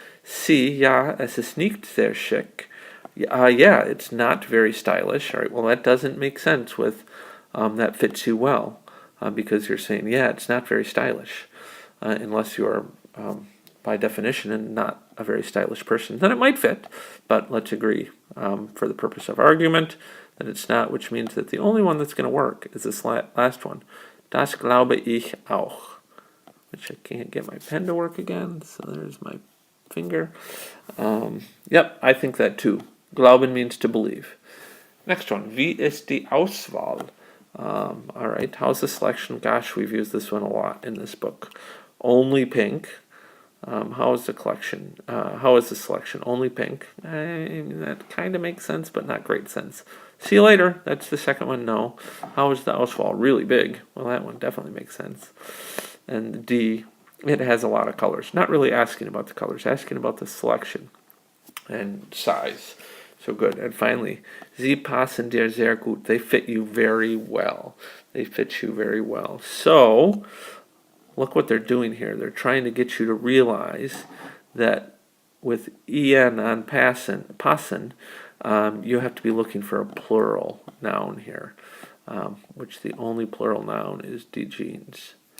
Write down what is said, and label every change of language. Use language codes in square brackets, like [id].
[de] C, ja, es ist nicht sehr schick. [en] Yeah, it's not very stylish. All right, well, that doesn't make sense with that fits you well, because you're saying, yeah, it's not very stylish, unless you are, by definition, not a very stylish person. Then it might fit, but let's agree, for the purpose of argument, that it's not, which means that the only one that's going to work is this last one. [de] Das glaube ich auch. [en] Which I can't get my pen to work again, so there's my finger. Yep, I think that too. Glauben means to believe. Next one, [de] wie ist die Auswahl? [en] All right, how's the selection? Gosh, we've used this one a lot in this book. Only pink. How is the collection? How is the selection? Only pink. That kind of makes sense, but not great sense. See you later. That's the second one. No. How is the Auswahl? Really big. Well, that one definitely makes sense. And D, it has a lot of colors. Not really asking about the colors, asking about the selection and size. So good. And finally, [de] Sie passen dir sehr gut. [en] They fit you very well. They fit you very well. So, look what they're doing here. They're trying to get you to realize that with en on passen, you have to be looking for a plural noun here, which the only plural noun is die Jeans.